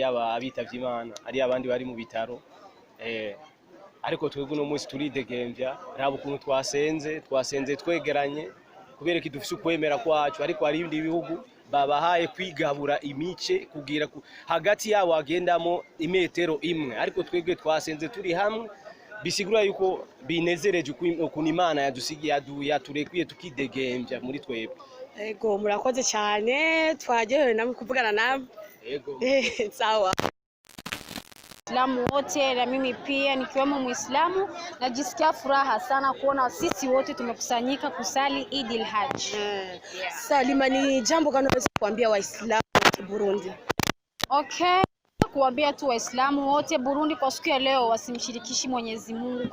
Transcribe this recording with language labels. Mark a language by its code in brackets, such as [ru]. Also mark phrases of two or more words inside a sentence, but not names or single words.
[rn] abitavye Imana hari abandi bari mu bitaro ariko twebwe no munsi turidegembya raba ukuntu twasenze twegeranye kubera ki dufise ukwemera kwacu ariko hari ibindi bihugu babahaye kwigabura imice kugira hagati yabo agendamo imetero imwe ariko twebwe twasenze turi hamwe bisigura yuko binezereje ukuntu Imana yadusigiye yaturekuye tukidegembya muri twebwe. Yego murakoze cyane twagerewe namwe kuvugana namwe. Yego sawa. [sw] Waislamu wote na mimi pia nikiwemo Muislamu najisikia furaha sana kuona sisi wote tumekusanyika kusali Eid al-Hajj. Salima, ni jambo gani unaweza kuambia Waislamu wa Burundi? Okay, kuambia tu Waislamu wote Burundi kwa siku ya leo wasimshirikishi Mwenyezi Mungu.